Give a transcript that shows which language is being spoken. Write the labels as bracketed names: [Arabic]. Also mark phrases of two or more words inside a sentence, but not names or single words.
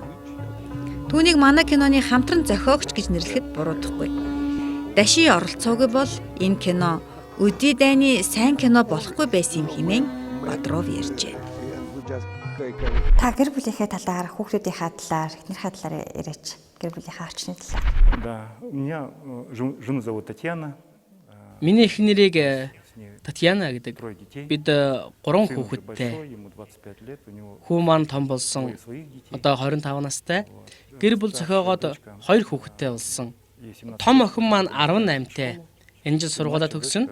[Mongolian] Түүнийг манай киноны хамтран зохиогч гэж нэрлэхэд буруудахгүй. Даши оролцоогүй бол энэ кино өдий дайны сайн кино болохгүй байсан юм хэмээн Бодров ярьжээ. Та гэр бүлийнхээ талаар, хүүхдүүдийнхээ талаар, эхнэрийнхээ талаар яриач. Гэр бүлийнхээ орчны талаар. [Russian] Да, у меня жену зовут Татьяна. [Mongolian] Миний эхнэрийг Татьяна гэдэг. Бид 3 хүүхэдтэй. Хүү маань том болсон. Одоо 25 настай. Гэр бүл зохиогоод 2 хүүхэдтэй болсон. Том охин маань 18-тай. Энэ жил сургуулаа төгсөн.